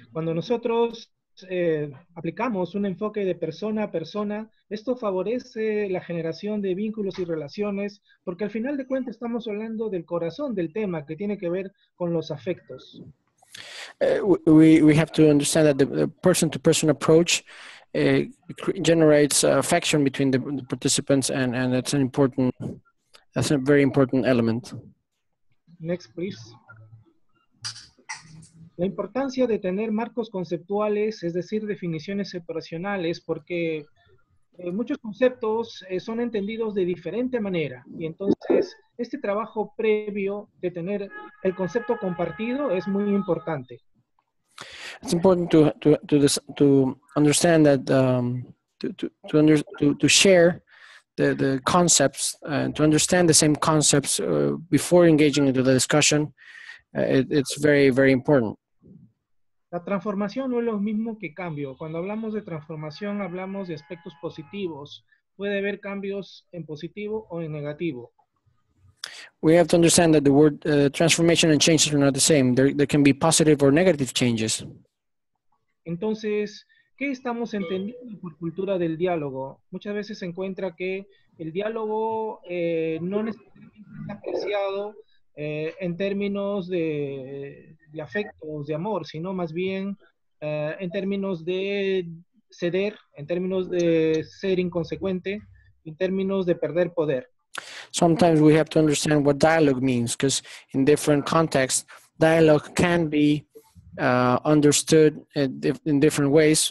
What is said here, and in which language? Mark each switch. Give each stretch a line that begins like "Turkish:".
Spanish: Cuando nosotros aplicamos un enfoque de persona a persona, esto favorece la generación de vínculos y relaciones, porque al final de cuentas estamos hablando del corazón del tema, que tiene que ver con los afectos.
English: We have to understand that the person-to-person approach generates affection between the participants, and that's a very important element. Next, please.
Spanish: La importancia de tener marcos conceptuales, es decir, definiciones operacionales, porque muchos conceptos son entendidos de diferente manera, y entonces este trabajo previo de tener el concepto compartido es muy importante.
English: It's important to understand that to share the concepts and to understand the same concepts before engaging into the discussion it's very, very important.
Spanish: La transformación no es lo mismo que cambio. Cuando hablamos de transformación, hablamos de aspectos positivos. Puede haber cambios en positivo o en negativo.
English: We have to understand that the word transformation and changes are not the same. There can be positive or negative changes.
Spanish: Entonces, ¿qué estamos entendiendo por cultura del diálogo? Muchas veces se encuentra que el diálogo no necesariamente es apreciado en términos de afectos, de amor, sino más bien en términos de ceder, en términos de ser inconsecuente, en términos de perder poder.
English: Sometimes we have to understand what dialogue means, because in different contexts, dialogue can be understood in different ways.